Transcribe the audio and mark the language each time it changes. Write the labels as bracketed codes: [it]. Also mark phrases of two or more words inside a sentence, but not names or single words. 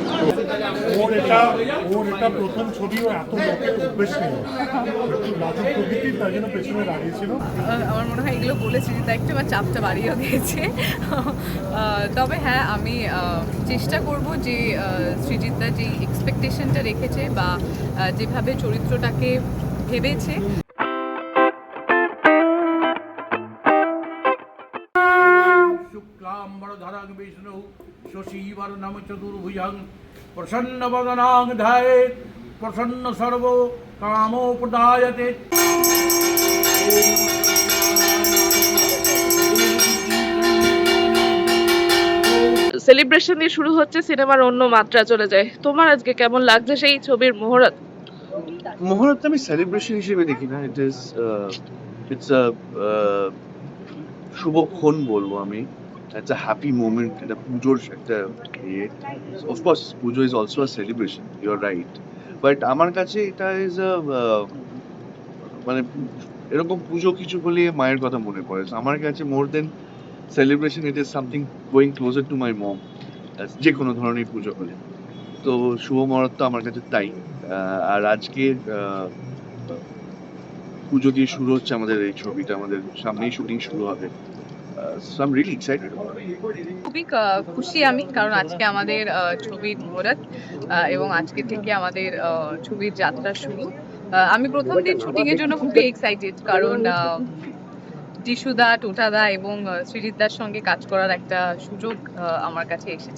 [bn] ওর এটা প্রথম ছবিও এত লোকের অভ্যেস নেই, একটু লাজুক প্রকৃতির, তাই জন্য পেছনে দাঁড়িয়েছিল। আমার মনে হয় এগুলো বলে সৃজিতা একটু আমার চাপটা বাড়িয়েও দিয়েছে। তবে হ্যাঁ, আমি চেষ্টা করব যে সৃজিতা যেই এক্সপেকটেশনটা রেখেছে বা যেভাবে চরিত্রটাকে ভেবেছে, [sa] शुक्लाम्बरधरं विष्णु शशिवर्णं चतुर्भुजं प्रसन्नवदनां ध्यायेत् प्रसन्नसर्वो कामोपदायते। [bn] সেলিব্রেশন দিয়ে শুরু হচ্ছে, সিনেমার অন্য মাত্রা চলে যায়। তোমার আজকে কেমন লাগছে সেই ছবির মুহূর্ত? মুহূর্ত আমি সেলিব্রেশন হিসেবে দেখি না, [en] It's a [bn] শুভক্ষণ বলবো আমি। একটা [en] happy moment, [bn] এটা পুজোর একটা ইয়ে। [en] Of course pujo is also a celebration, you are right, but [bn] আমার কাছে এটা [en] is a [bn] মানে এরকম পুজো কিছু হলে মায়ের কথা মনে পড়ে। [en] So, [bn] আমার কাছে [en] more than celebration, it is something going closer to my mom, [bn] যে কোনো ধরনের পুজো হলে। তো শুভ মুহূর্ত আমার কাছে তাই। আর আজকে পুজো দিয়ে শুরু হচ্ছে আমাদের এই ছবিটা, আমাদের সামনেই শুটিং শুরু হবে। [en] So I'm really excited about it. [bn] খুবই খুশি আমি, কারণ আজকে আমাদের ছবির মুহূর্ত এবং আজকে থেকে আমাদের ছবির যাত্রা শুরু। আমি প্রথম দিন শুটিংয়ের জন্য খুবই এক্সাইটেড, কারণ যিশুদা, টোটাদা এবং সৃজিতদার সঙ্গে কাজ করার একটা সুযোগ আমার কাছে এসেছে।